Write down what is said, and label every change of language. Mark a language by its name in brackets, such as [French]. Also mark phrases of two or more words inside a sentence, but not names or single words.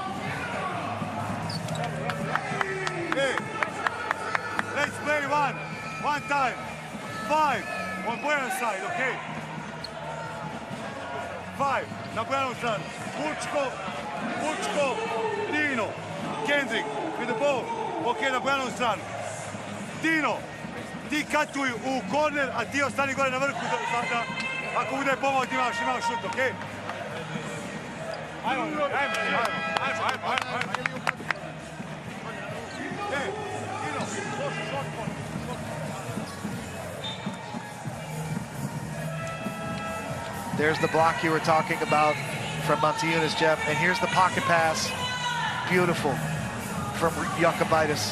[English] Let's play one time. 5 on Buenos side, okay? 5 na Buenos side. Pučko, Dino, Kendrick with the ball. Okay, na Buenos side. [Croatian] Dino, ti katuj u korner, a ti ostani gore na vrhu sada. Ako bude pomoć, imaš šut, okay? Ajmo. [English] There's the block you were talking about from Montenegro, Jeff. And here's the pocket pass. Beautiful from Jokubaitis.